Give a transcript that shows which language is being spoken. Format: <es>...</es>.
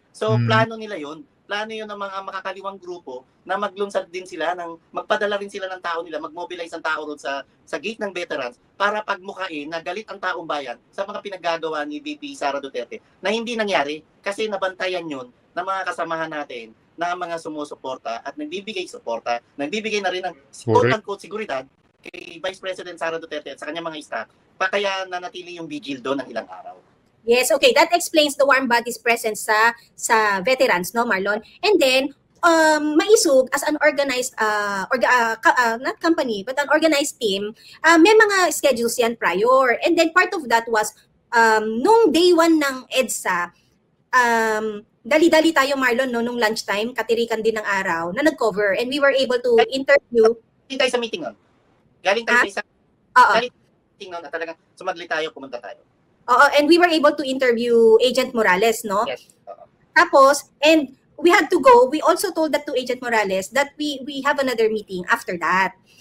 <tl>So plano nila yon. Plano yun ng mga makakaliwang grupo na maglunsad din sila magpadala rin sila ng tao nila, mag-mobilize ang tao ron sa gate ng veterans para pagmukain na galit ang taong bayan sa mga pinaggagawa ni VP Sara Duterte na hindi nangyari kasi nabantayan yun ng mga kasamahan natin na mga sumusuporta at nagbibigay suporta, nagbibigay na rin ng quote-unquote seguridad kay Vice President Sara Duterte at sa kanyang mga staff pa kaya nanatili yung vigil doon ng ilang araw.</tl> <en>Yes, okay. That explains the warm bodies presence sa veterans, no, Marlon? And then, Maisog as an organized, not company, but an organized team,</en> <tl>may mga schedules yan prior.</tl> <en>And then part of that was,</en> <tl>nung day 1 ng EDSA, dali-dali tayo, Marlon, no, nung lunchtime, katirikan din ng araw, na nag-cover.</tl> <en>And we were able to interview.</en> <tl>Galing tayo sa meeting nun. Galing tayo sa meeting nun at talagang sumagli tayo, pumunta tayo.</tl> <en>And we were able to interview Agent Morales, no? Yes.</en> <tl>Tapos,</tl> <en>and we had to go. We also told that to Agent Morales that we have another meeting after that.</en>